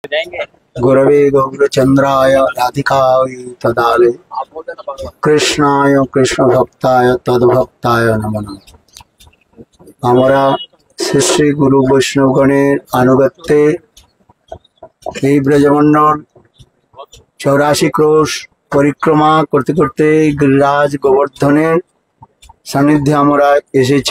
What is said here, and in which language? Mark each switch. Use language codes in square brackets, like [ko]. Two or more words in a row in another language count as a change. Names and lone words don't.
[sa] गुरवे गौरचंद्राय राधिकाय तदालय कृष्णाय कृष्ण भक्ताय तद्भक्ताय नमः। [bn] আমরা শ্রী শ্রী গুরু বৈষ্ণবগণের আনুগত্যে এই ব্রজমন্ডল 84 ক্রোশ পরিক্রমা করতে করতে গিরিরাজ গোবর্ধনের সান্নিধ্যে আমরা এসেছি।